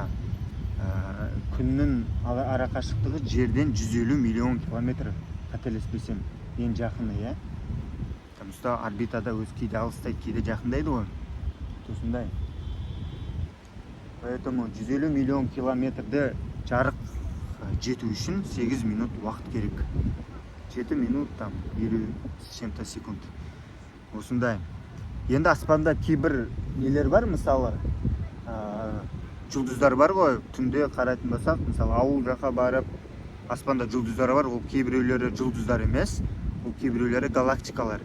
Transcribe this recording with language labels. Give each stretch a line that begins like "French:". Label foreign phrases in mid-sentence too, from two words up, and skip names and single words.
Kazakh: Күннің арақашықтығы жерден 150 миллион километр, қателеспесем, ең жақыны, иә? Тамыста орбитада өз кейде алыстайды, кейде жақындайды ғой. Осындай. Поэтому 150 миллион километрді жарық жету үшін 8 минут уақыт керек. 7 минут,
Russian: там, 50 с чем-то секунд.
Kazakh: Осындай. Енді аспанда кейбір нелер бар, мысалы, жұлдыздар бар ғой, түнде қарайтын болсақ, мысалы, ауыл жаққа барып, аспанда жұлдыздар бар, ол кейбіреулері жұлдыздар емес, ол кейбіреулері галактикалар.